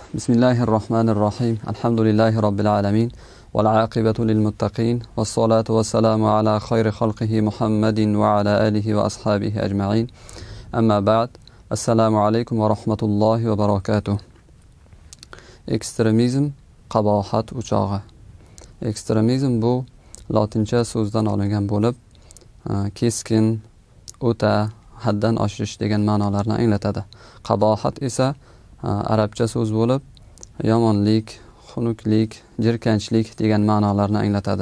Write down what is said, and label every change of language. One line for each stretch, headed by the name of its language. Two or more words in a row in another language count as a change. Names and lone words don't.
Arabic: بسم الله الرحمن الرحيم. الحمد لله رب العالمين. والعاقبة للمتقين. والصلاة والسلام على خير خلقه محمد وعلى آله وأصحابه أجمعين. أما بعد. السلام عليكم ورحمة الله وبركاته.
Uzbek: Ekstremizm qabohat o'chog'i. Ekstremizm bu lotincha so'zdan olingan bo'lib, keskin, o'ta, haddan oshirish degan ma'nolarni anglatadi. Qabohat esa arabcha so'z bo'lib, yomonlik, xunuklik, jirkanchlik degan ma'nolarni anglatadi.